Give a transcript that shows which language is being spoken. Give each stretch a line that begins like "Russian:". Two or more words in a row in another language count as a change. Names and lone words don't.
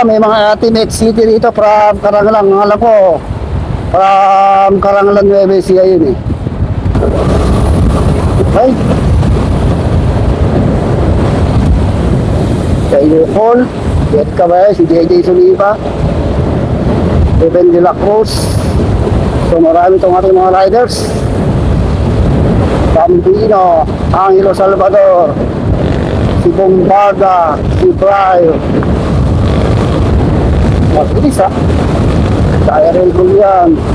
Filipino: May mga team X-City dito from Karangalan. Alam ko, from Karangalan Nueva Ecija yun eh. Okay. Kay Paul, Jet Cabay, si JJ Soliva, Ruben de la Cruz. So marami itong ating mga riders. Bambino, Angelo Salvador, si Bombarda, si Brio. Mabilis ha. Jairel Julian.